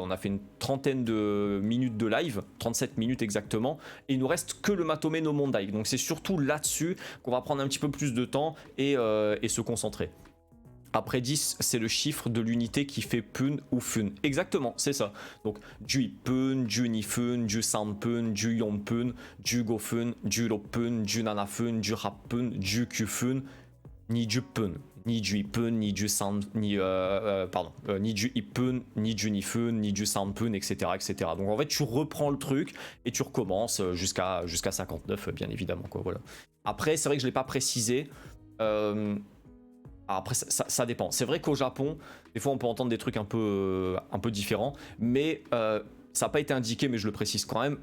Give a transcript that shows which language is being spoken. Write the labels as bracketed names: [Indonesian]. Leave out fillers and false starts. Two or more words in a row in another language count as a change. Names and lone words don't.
[French] On a fait une trentaine de minutes de live, 37 minutes exactement, et il nous reste que le [Japanese] まとめの問題. [French] Donc c'est surtout là-dessus qu'on va prendre un petit peu plus de temps et se concentrer. Après 10, c'est le chiffre de l'unité qui fait pun ou fun. Exactement, c'est ça. [Japanese] Donc 十分、十二分、十三分、十四分、十五分、十六分、十七分、十八分、十九分、二十分. 二十一分、二十三、二十一分、二十二分、二十三分, [French] etc., etc. Donc en fait, tu reprends le truc et tu recommences jusqu'à 59, bien évidemment, quoi. Voilà. Après, c'est vrai que je l'ai pas précisé. Après, ça dépend. C'est vrai qu'au Japon, des fois, on peut entendre des trucs un peu différents, mais ça n'a pas été indiqué, mais je le précise quand même.